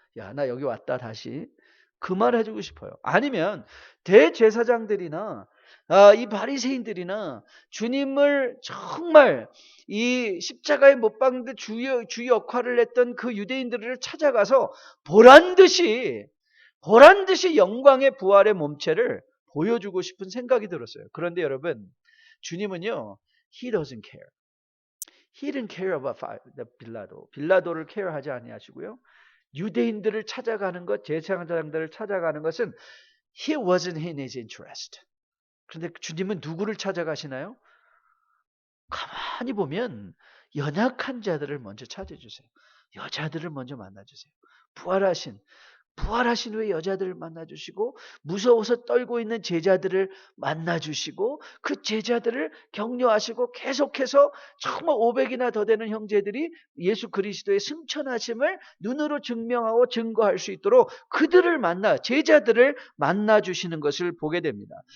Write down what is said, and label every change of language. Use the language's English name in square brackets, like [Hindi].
[Korean] 야, 나 여기 왔다 다시. 그 말 해주고 싶어요. 아니면 대제사장들이나 이 바리새인들이나 주님을 정말 이 십자가에 못 박는데 주 역할을 했던 그 유대인들을 찾아가서 보란 듯이 영광의 부활의 몸체를 보여주고 싶은 생각이 들었어요. 그런데 여러분, 주님은요, [English] He doesn't care. He didn't care about [Korean] 빌라도를 케어하지 아니하시고요. 유대인들을 찾아가는 것, 제사장들을 찾아가는 것은 [English] He wasn't in his interest. [Korean] 그런데 주님은 누구를 찾아가시나요? 가만히 보면 연약한 자들을 먼저 찾아주세요. 여자들을 먼저 만나주세요. 부활하신 후에 여자들을 만나주시고 무서워서 떨고 있는 제자들을 만나주시고 그 제자들을 격려하시고 계속해서 정말 500이나 더 되는 형제들이 예수 그리스도의 승천하심을 눈으로 증명하고 증거할 수 있도록 제자들을 만나주시는 것을 보게 됩니다.